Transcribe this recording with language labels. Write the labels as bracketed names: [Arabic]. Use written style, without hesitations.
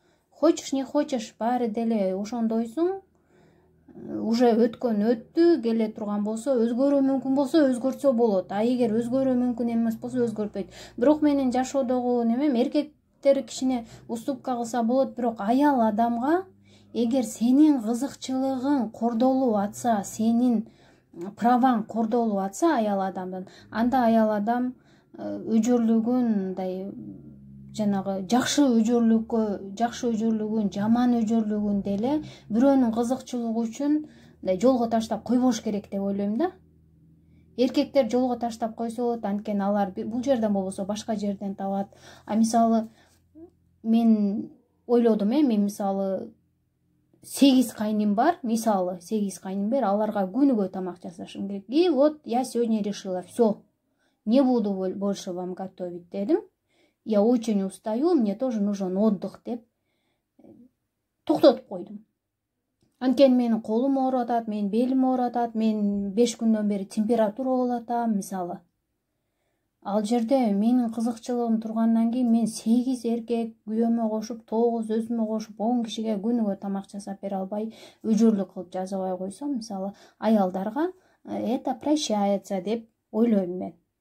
[Russian] Хочешь, не хочешь, [Kyrgyz] баары деле ошондойсуң. [Russian] Уже [Kyrgyz] өткөн өттү, келе турган болсо, өзгөрүү мүмкүн болсо, өзгөртсө болот. А эгер өзгөрүү мүмкүн эмес болсо, өзгөртпөйт. Бирок менин жашоодогу немем, эркектер кичине уступка кылса болот, бирок аял адамга эгер сенин кызыкчылыгың кордолуп атса, сенин праваң кордолуп атса аял адамдын, анда аял адам өжөрлүгүн мындай жанагы жакшы өжөрлүгүн, жаман өжөрлүгүн деле бирөөнүн кызыкчылыгы үчүн мындай жолго таштап койбош керек деп ойлойм да. Эркектер жолго таштап койсо болот, анткени алар бул жерден болбосо башка жерден табат. А мисалы мен ойлодум, мен мисалы 8 кайным бар, аларга күнүгө тамак жасашым керек. [Russian] И вот я сегодня решила, все, не буду больше вам готовить [Kyrgyz] дедим. [Russian] Я очень устаю, мне тоже нужен отдых [Kyrgyz] деп токтотуп койдум. Анткени менин колум ооруп атат, менин белим ооруп атат, мен 5 күндөн бери температура болуп атам, мисалы. Ал жерде менин кызыкчылыгым тургандан кийин мен 8 эркек күйөөмө кошуп, 9 өзүмө кошуп, 10 кишиге күнүгө тамак жасап бере албай, өжөрлүк кылып жазабай койсом, мисалы, аялдарга [Russian] это прощается [Kyrgyz] деп ойлойм мен.